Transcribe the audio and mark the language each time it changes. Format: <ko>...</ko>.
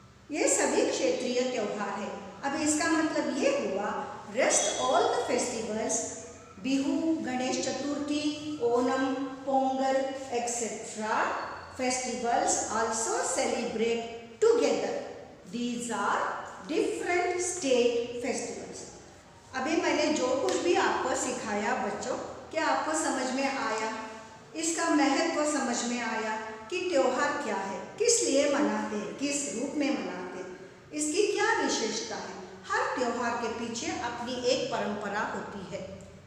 <hi>ये सभी क्षेत्रीय त्योहार है। अब इसका मतलब ये हुआ</hi> <en>rest all the festivals,</en> <hi>Bihu, Ganesh Chaturthi, Onam, Pongal etcetera</hi> <en>festivals also celebrate together. These are different state festivals.</en> <hi>अभी मैंने जो कुछ भी आपको सिखाया बच्चों, क्या आपको समझ में आया? इसका महत्व समझ में आया कि त्योहार क्या है, किस लिए मनाते हैं, किस रूप में मनाते हैं, इसकी क्या विशेषता है। हर त्योहार के पीछे अपनी एक परंपरा होती है।</hi>